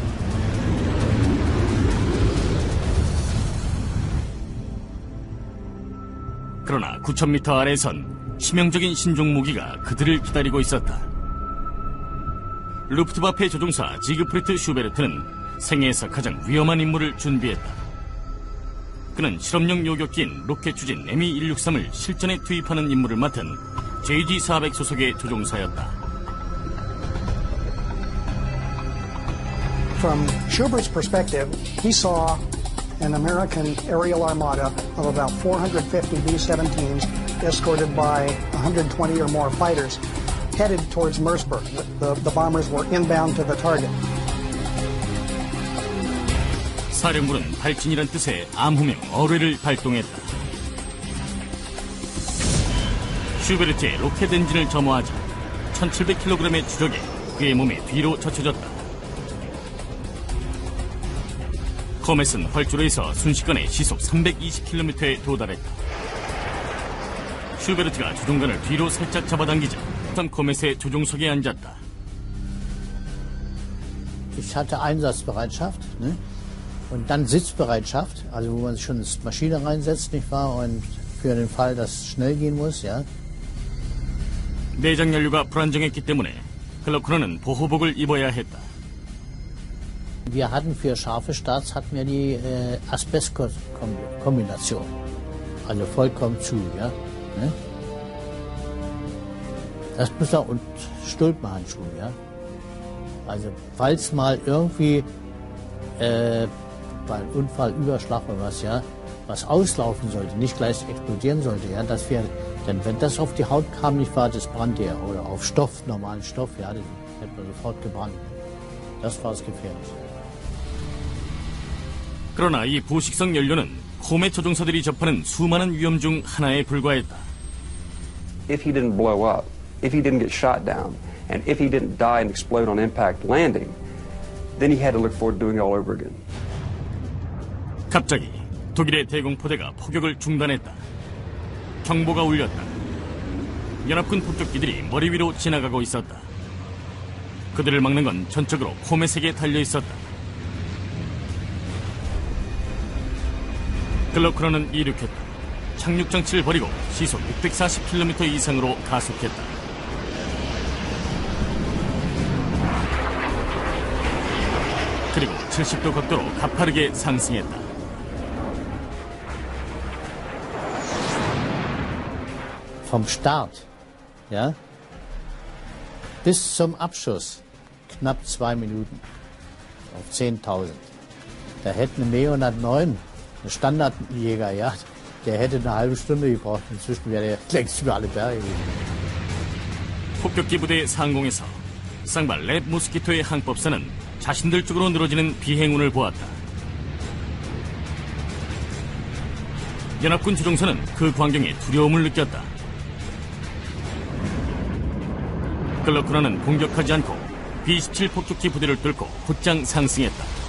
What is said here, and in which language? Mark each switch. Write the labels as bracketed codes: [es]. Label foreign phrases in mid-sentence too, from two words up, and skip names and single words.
[ko] 그러나 9,000m 아래에선 치명적인 신종 무기가 그들을 기다리고 있었다. 루프트와페 조종사 지그프리트 슈베르트는 생애에서 가장 위험한 임무를 준비했다. 그는 실험용 요격기인 로켓 추진 Me-163을 실전에 투입하는 임무를 맡은 JG-400 소속의 조종사였다. [en] From Schubert's perspective, he saw an American aerial armada of about 450 B-17s escorted by 120 or more fighters headed towards Merseburg. The bombers were inbound to the target. [ko] 사령부는 발진이란 뜻의 암호명 어뢰를 발동했다. 슈베르트의 로켓 엔진을 점화하자 1700kg의 추적에 그의 몸이 뒤로 젖혀졌다. 코멧은 활주로에서 순식간에 시속 320km에 도달했다. 슈베르트가 조종관을 뒤로 살짝 잡아당기자 코멧의 조종석에 앉았다. [de] Ich hatte Einsatzbereitschaft, ne? Und dann Sitzbereitschaft, also wo man schon eine Maschine reinsetzt, nicht wahr? Und für den Fall, dass es schnell gehen muss, ja. [ko] 내장 연료가 불안정했기 때문에 클로크너는 보호복을 입어야 했다. [de] Wir hatten für scharfe Starts hatten wir die Asbest-Kombination, also vollkommen zu, ja. Ne? Das muss auch, und Stulpenhandschuhe, ja. Also falls mal irgendwie bei Unfall, Überschlag oder was, ja, was auslaufen sollte, nicht gleich explodieren sollte, ja, dass wir, denn wenn das auf die Haut kam, nicht wahr, das brannte ja, oder auf Stoff, normalen Stoff, ja, das hätte man sofort gebrannt. Das war das Gefährliche. [ko] 그러나 이 부식성 연료는 코멧 조종사들이 접하는 수많은 위험 중 하나에 불과했다. [en] If he didn't blow up, if he didn't get shot down, and if he didn't die and explode on impact landing, then he had to look forward to doing it all over again. [ko] 갑자기 독일의 대공포대가 포격을 중단했다. 경보가 울렸다. 연합군 폭격기들이 머리 위로 지나가고 있었다. 그들을 막는 건 전적으로 코멧에게 달려 있었다. 글로크너는 이륙했다. 착륙 장치를 버리고 시속 640km 이상으로 가속했다. 그리고 70도 각도로 가파르게 상승했다. [de] Vom Start, ja, bis zum Abschuss knapp 2 Minuten auf 10.000. Da hätte eine Me-109, ein Standardjäger, ja, der hätte eine halbe Stunde gebraucht. Inzwischen wäre er längst über alle Berge gegangen. [ko] 폭격기 부대의 상공에서 쌍발 랩 모스키토의 항법사는 자신들 쪽으로 늘어지는 비행운을 보았다. 연합군 조종사는 그 광경에 두려움을 느꼈다. 글로크너는 공격하지 않고 B-27 폭격기 부대를 뚫고 곧장 상승했다.